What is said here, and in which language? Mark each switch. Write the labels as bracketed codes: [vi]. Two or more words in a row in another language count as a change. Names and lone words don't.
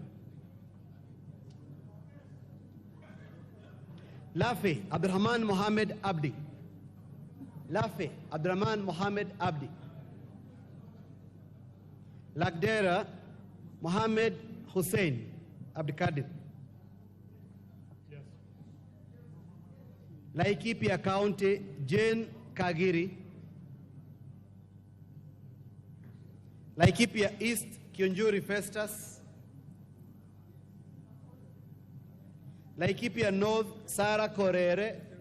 [en] Lafe Abdurrahman Mohamed Abdi, Lafe Abdurrahman Mohamed Abdi, Lagdera, Mohammed Hussein Abdikadir. Yes. Laikipia County, Jane Kagiri. Laikipia East, Kionjuri Festus. Laikipia North, Sarah Korere.